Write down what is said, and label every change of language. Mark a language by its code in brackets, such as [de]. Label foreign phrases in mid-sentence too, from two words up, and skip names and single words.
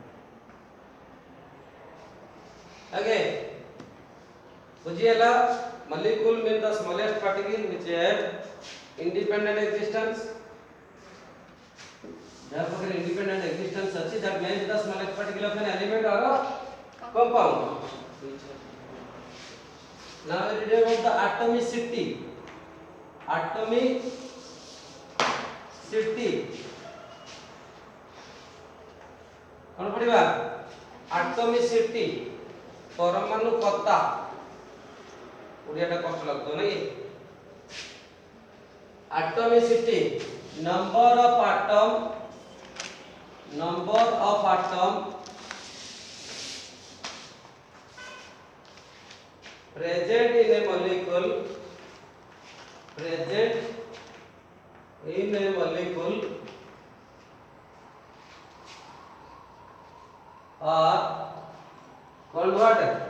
[en] Okay, बुझिएला molecule means the smallest particle which have independent existence. Therefore, independent existence such that means the smallest particle of an element or a compound. Now we read about the atomicity. Atomicity. [or] କଉଣ ପଢ଼ିବା? [en] Atomicity. परमाणुकता. [or] ଓଡ଼ିଆଟା କଷ୍ଟ ଲାଗୁ ନାହିଁ? [en] Atomicity. Number of atom present in a molecule are called what?